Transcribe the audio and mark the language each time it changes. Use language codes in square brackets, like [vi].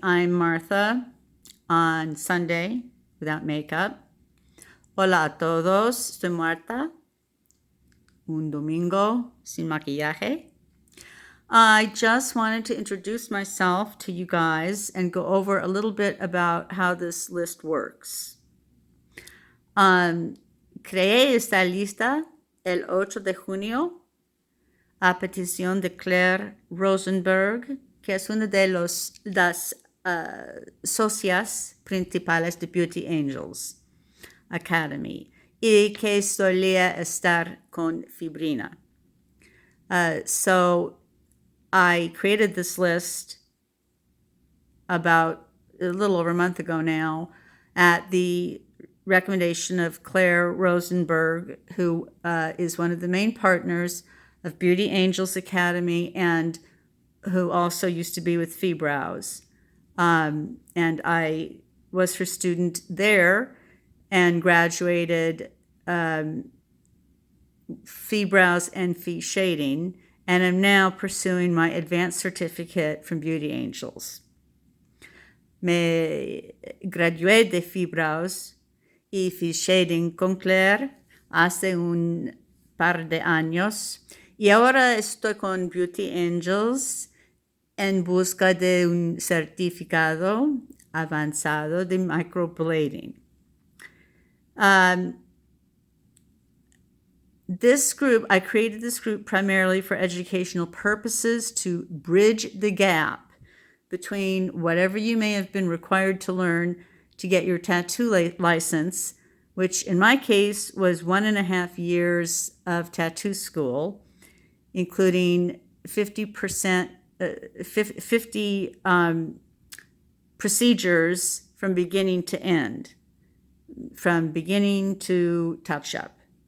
[en] I'm Martha on Sunday without makeup. [es] Hola a todos. Soy Marta. Un domingo sin maquillaje. [en] I just wanted to introduce myself to you guys and go over a little bit about how this list works. [es] Creé esta lista el 8 de junio a petición de Claire Rosenberg, que es una de las socias principales de Beauty Angels Academy y que solía estar con Fibrina. [en] So I created this list about a little over a month ago now at the recommendation of Claire Rosenberg, who is one of the main partners of Beauty Angels Academy and who also used to be with Fibrows. And I was her student there and graduated Fibrows and Fee Shading, and I'm now pursuing my advanced certificate from Beauty Angels. [es] Me gradué de Fibrows y Fee Shading con Claire hace un par de años y ahora estoy con Beauty Angels en busca de un certificado avanzado de microblading. [en] I created this group primarily for educational purposes to bridge the gap between whatever you may have been required to learn to get your tattoo license, which in my case was 1.5 years of tattoo school, including 50 procedures from beginning to end, from beginning to touch up.